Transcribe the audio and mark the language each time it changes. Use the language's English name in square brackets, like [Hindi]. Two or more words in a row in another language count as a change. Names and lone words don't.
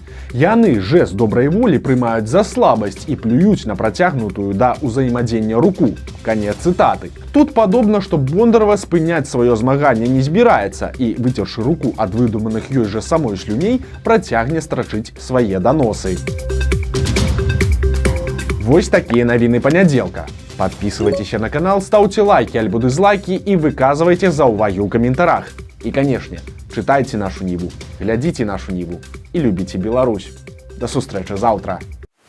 [Belarusian] Яны жэст добрай волі прымаюць за слабасць і плююць на працягнутую да ўзаемадзення руку». Канец цытаты. Тут падобна, што Бондарова спыняць сваё змаганне не збіраецца і, выцершы руку ад выдуманых ёй жа самой слюней, працягне страчыць свае даносы. Вось такія навіны панядзелка. [Russian] Подписывайтесь на канал, ставьте лайки альбо дизлайки и выказывайте [Belarusian] заўвагі ў каментарах. [Russian] И, конечно, читайте нашу Ніву, глядите нашу Ніву и любите Беларусь. [Belarusian] До сустрэчы заўтра.